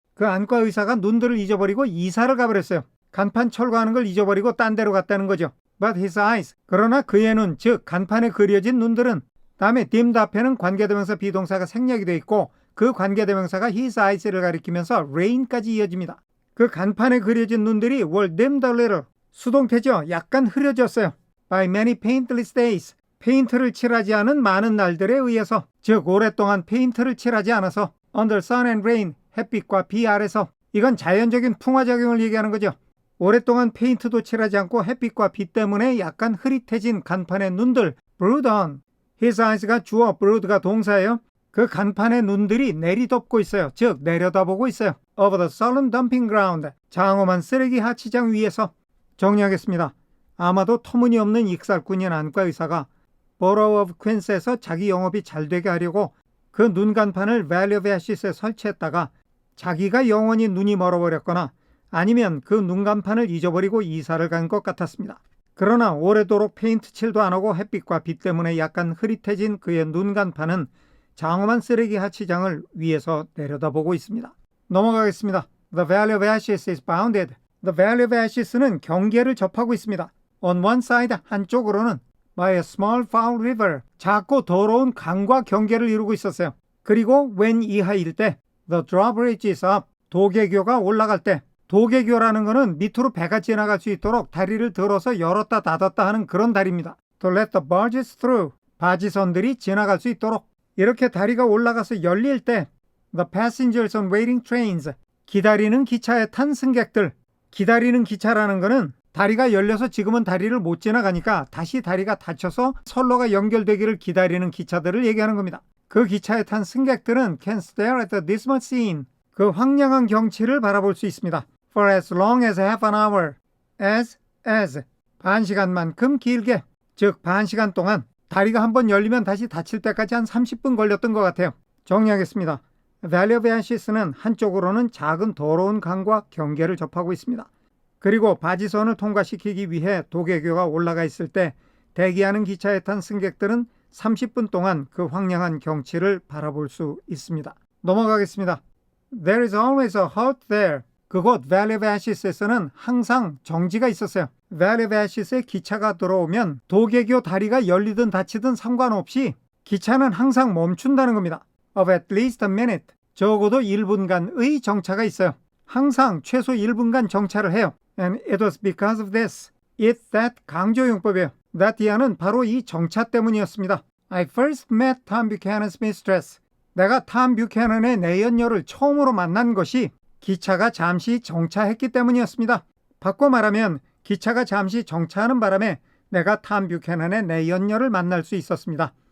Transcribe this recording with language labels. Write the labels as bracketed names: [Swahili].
[Korean] 그 안과 의사가 눈들을 잊어버리고 이사를 가버렸어요. 간판 철거하는 걸 잊어버리고 딴 데로 갔다는 거죠. [English] But his eyes. [Korean] 그러나 그의 눈, 즉 간판에 그려진 눈들은 다음에 dimmed 앞에는 관계대명사 비동사가 생략이 되어 있고 그 관계대명사가 his eyes를 가리키면서 rain까지 이어집니다. [English] 그 간판에 그려진 눈들이 were dimmed a little. [Korean] 수동태죠. 약간 흐려졌어요. [English] By many paintless days. [Korean] 페인트를 칠하지 않은 많은 날들에 의해서, 즉 오랫동안 페인트를 칠하지 않아서, [English] under sun and rain, [Korean] 햇빛과 비 아래서. 이건 자연적인 풍화작용을 얘기하는 거죠. 오랫동안 페인트도 칠하지 않고 햇빛과 비 때문에 약간 흐릿해진 간판의 눈들, [English] brood on. [Korean] His eyes가 주어, brood가 동사예요. 그 간판의 눈들이 내리덮고 있어요. 즉 내려다보고 있어요. [English] over the sullen dumping ground, [Korean] 장엄한 쓰레기 하치장 위에서. 정리하겠습니다. 아마도 터무니없는 익살꾼인 안과 의사가 Borough of Queens에서 자기 영업이 잘 되게 하려고 그 눈간판을 Valley of Ashes에 설치했다가 자기가 영원히 눈이 멀어버렸거나 아니면 그 눈간판을 잊어버리고 이사를 간 것 같았습니다. 그러나 오래도록 페인트 칠도 안 하고 햇빛과 비 때문에 약간 흐릿해진 그의 눈간판은 장엄한 쓰레기 하치장을 위에서 내려다보고 있습니다. 넘어가겠습니다. [English] The Valley of Ashes is bounded. [Korean] The Valley of Ashes는 경계를 접하고 있습니다. [English] On one side, [Korean] 한쪽으로는 [English] by a small foul river, [Korean] 작고 더러운 강과 경계를 이루고 있었어요. 그리고 when 이하일 때 [English] the drawbridge is up, [Korean] 도계교가 올라갈 때. 도계교라는 것은 밑으로 배가 지나갈 수 있도록 다리를 들어서 열었다 닫았다 하는 그런 다리입니다. [English] To let the barges through, [Korean] 바지선들이 지나갈 수 있도록. 이렇게 다리가 올라가서 열릴 때 [English] the passengers on waiting trains, [Korean] 기다리는 기차에 탄 승객들. 기다리는 기차라는 것은 다리가 열려서 지금은 다리를 못 지나가니까 다시 다리가 닫혀서 선로가 연결되기를 기다리는 기차들을 얘기하는 겁니다. 그 기차에 탄 승객들은 [English] can stare at the dismal scene, [Korean] 그 황량한 경치를 바라볼 수 있습니다. [English] For as long as half an hour, as, [Korean] 반 시간만큼 길게, 즉 반 시간 동안. 다리가 한번 열리면 다시 닫힐 때까지 한 30분 걸렸던 것 같아요. 정리하겠습니다. Valley of Ashes는 한쪽으로는 작은 더러운 강과 경계를 접하고 있습니다. 그리고 바지선을 통과시키기 위해 도계교가 올라가 있을 때 대기하는 기차에 탄 승객들은 30분 동안 그 황량한 경치를 바라볼 수 있습니다. 넘어가겠습니다. [English] There is always a halt there. [Korean] 그곳 Valley of Ashes에서는 항상 정지가 있었어요. Valley of Ashes에 기차가 들어오면 도계교 다리가 열리든 닫히든 상관없이 기차는 항상 멈춘다는 겁니다. [English] Of at least a minute. [Korean] 적어도 1분간의 정차가 있어요. 항상 최소 1분간 정차를 해요. [English] And it was because of this. It, that [Korean] 강조용법이에요. That 이하는 바로 이 정차 때문이었습니다. [English] I first met Tom Buchanan's mistress. [Korean] 내가 탐 뷰캐넌의 내연녀를 처음으로 만난 것이 기차가 잠시 정차했기 때문이었습니다. 바꿔 말하면 기차가 잠시 정차하는 바람에 내가 탐 뷰캐넌의 내연녀를 만날 수 있었습니다.